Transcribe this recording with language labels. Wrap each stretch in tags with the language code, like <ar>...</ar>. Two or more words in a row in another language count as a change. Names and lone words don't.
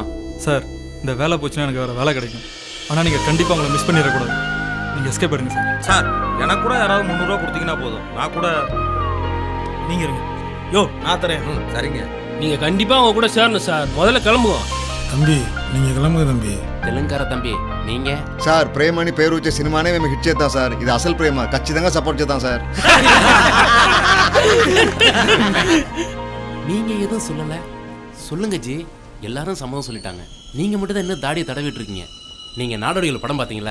<ta>சார் இந்த வேலை போச்சுன்னா எனக்கு வேறு வேலை கிடைக்கும். ஆனால் நீங்கள் கண்டிப்பாக உங்களை மிஸ் பண்ணிடக்கூடாது. நீங்கள் எஸ்கேப் எடுங்க சார். சார் எனக்கு கூட யாராவது 300 ரூபா கொடுத்தீங்கன்னா போதும், நான் கூட. நீங்கள் இருங்க. யோ நான் தரேன். சரிங்க. நீங்க கண்டிப்பா அவங்க கூட சேரணும் சார். முதல்ல கிளம்புவோம். தம்பி நீங்கள் கிளம்புங்க தம்பி. தெலுங்கார தம்பி நீங்க</ta> <te>సార్ ప్రేమ అని పేరు వచ్చే సినిమానే మేము హిట్ చేద్దాం సార్. ఇది అసలు ప్రేమ, ఖచ్చితంగా సపోర్ట్ చేద్దాం సార్.</te> <ta>நீங்க எதுவும் சொல்லல. சொல்லுங்க ஜி. எல்லாரும் சம்மதம் சொல்லிட்டாங்க. நீங்க மட்டும் தான் இன்னும் தாடியை தடவிட்டு இருக்கீங்க. நீங்க நாடோடிகள் படம் பார்த்தீங்களா?</ta>